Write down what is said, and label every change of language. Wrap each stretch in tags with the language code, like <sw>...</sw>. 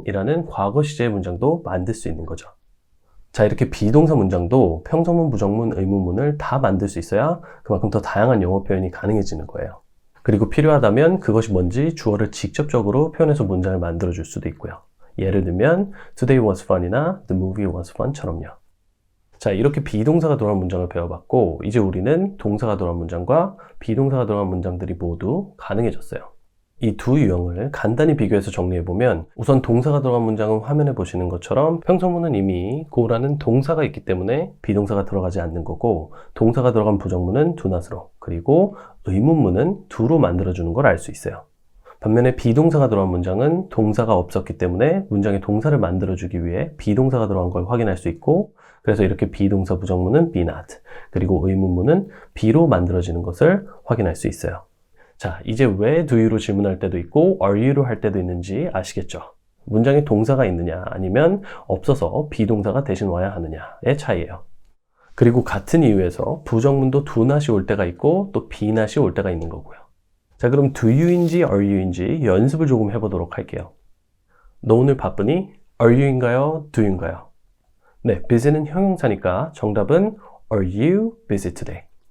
<ko>이라는 과거 시제의 문장도 만들 수 있는 거죠. 자, 이렇게 비동사 문장도 평서문, 부정문, 의문문을 다 만들 수 있어야 그만큼 더 다양한 영어 표현이 가능해지는 거예요. 그리고 필요하다면 그것이 뭔지 주어를 직접적으로 표현해서 문장을 만들어줄 수도 있고요. 예를 들면</ko> <en>Today was fun이나 The movie was fun처럼요.</en> <ko>자, 이렇게 비동사가 들어간 문장을 배워봤고 이제 우리는 동사가 들어간 문장과 비동사가 들어간 문장들이 모두 가능해졌어요. 이 두 유형을 간단히 비교해서 정리해보면 우선 동사가 들어간 문장은 화면에 보시는 것처럼 평서문은 이미 go라는 동사가 있기 때문에 비동사가 들어가지 않는 거고 동사가 들어간 부정문은 do not으로 그리고 의문문은 do로 만들어주는 걸 알 수 있어요. 반면에 비동사가 들어간 문장은 동사가 없었기 때문에 문장에 동사를 만들어주기 위해 비동사가 들어간 걸 확인할 수 있고 그래서 이렇게 비동사 부정문은 be not 그리고 의문문은 be로 만들어지는 것을 확인할 수 있어요. 자, 이제 왜 do you로 질문할 때도 있고 are you로 할 때도 있는지 아시겠죠? 문장에 동사가 있느냐 아니면 없어서 비동사가 대신 와야 하느냐의 차이예요. 그리고 같은 이유에서 부정문도 do not이 올 때가 있고 또 be not이 올 때가 있는 거고요. 자, 그럼 do you인지 are you인지 연습을 조금 해보도록 할게요. 너 오늘 바쁘니? are you인가요? do you인가요?</ko> <en>네, busy</en> <ko>는 형용사니까 정답은</ko> <en>are you busy today?</en>